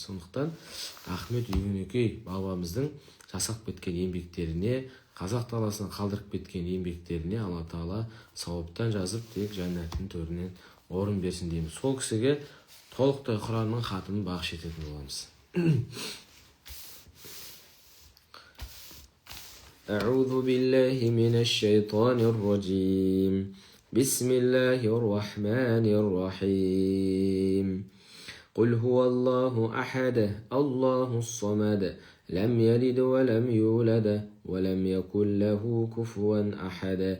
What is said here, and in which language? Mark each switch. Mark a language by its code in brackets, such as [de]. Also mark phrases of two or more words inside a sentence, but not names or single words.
[kk] Сондықтан Ахмет Игінөкей бабамыздың жасап кеткен еңбектеріне, қазақ даласына қалдырып кеткен еңбектеріне [ar] الله تعالى [kk] сауаптан жазып, тек жәннаттың төрінен орын берсін дейміз. Сол кісіге толықтай Құранның хатымын бағыш ететін боламыз. [ar] أعوذ بالله من الشيطان الرجيم. بسم الله الرحمن الرحيم. قل هو الله أحد الله الصمد لم يلد ولم يولد ولم يكن له كفوا أحد.